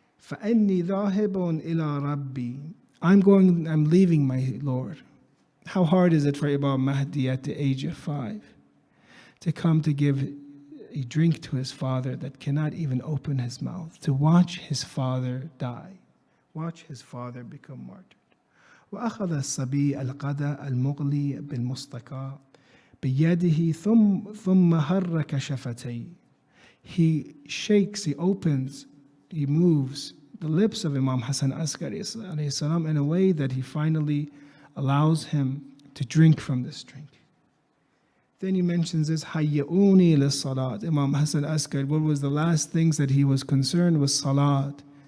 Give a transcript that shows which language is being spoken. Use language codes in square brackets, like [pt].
[ar] فَأَنِّي ذَاهِبٌ إِلَىٰ رَبِّي. [en] I'm leaving my Lord. How hard is it for Imam Mahdi at the age of 5 to come to give a drink to his father that cannot even open his mouth, to watch his father die, watch his father become martyred. [ar] وأخذ الصبي القدى المغلي بالمستقى بيده ثم حرك شفتيه. [en] He shakes, he opens, he moves the lips of Imam Hassan Askari alayhi salam in a way that he finally allows him to drink from this drink. Then he mentions this, [ar] hayya'uni lis-salat. [en] Imam Hassan Askari, what was the last things that he was concerned with? Salat.